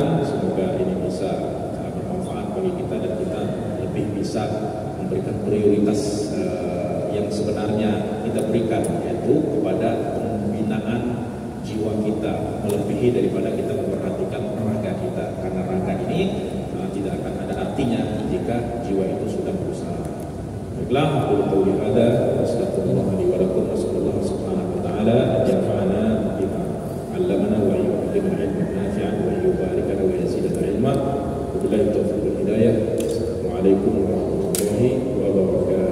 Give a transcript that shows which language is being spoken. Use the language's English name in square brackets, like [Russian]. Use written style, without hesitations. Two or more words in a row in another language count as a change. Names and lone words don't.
[Indonesian] Semoga ini bisa bermanfaat bagi kita dan kita lebih bisa memberikan prioritas yang sebenarnya kita berikan, yaitu kepada pembinaan jiwa kita melebihi daripada kita memperhatikan raga kita, karena raga ini tidak akan ada artinya jika jiwa itu sudah berusaha. [Arabic] Baiklah, أقول قولي هذا وأستغفر الله لي ولكم نسأل الله سبحانه وتعالى أن ينفعنا بما علمنا ويعلمنا علما نافعا ويبارك لنا ويزيدنا علما. وبالله التوفيق والهداية. السلام عليكم ورحمة الله وبركاته.